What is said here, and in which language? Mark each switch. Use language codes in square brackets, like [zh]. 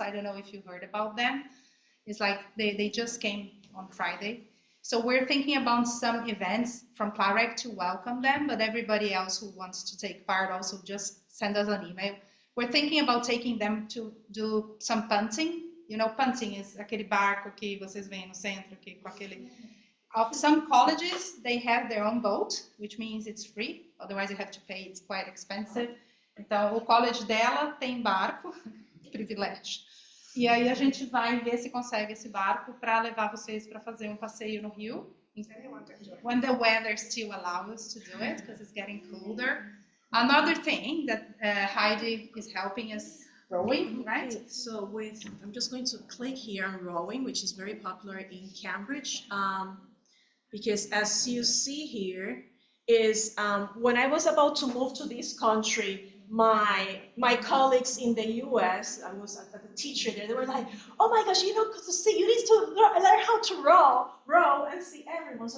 [en] I don't know if you heard about them. It's like they just came on Friday. So we're thinking about some events from Clarek to welcome them, but everybody else who wants to take part also just send us an email. We're thinking about taking them to do some punting You know, punting is [pt] aquele barco que vocês veem no centro, aqui, com aquele... Some colleges, they have their own boat, which means it's free. Otherwise you have to pay, it's quite expensive. Então, o college dela tem barco, privilégio. E aí a gente vai ver se consegue esse barco para levar vocês para fazer um passeio no rio. [en] When the weather still allows us to do it, because it's getting colder. Another thing that Heidi is helping us rowing, right? Okay, so I'm just going to click here on rowing, which is very popular in Cambridge, because as you see here, is when I was about to move to this country, my colleagues in the US, I was a teacher there, they were like, oh my gosh, you know, to see, you need to learn how to row and see everyone.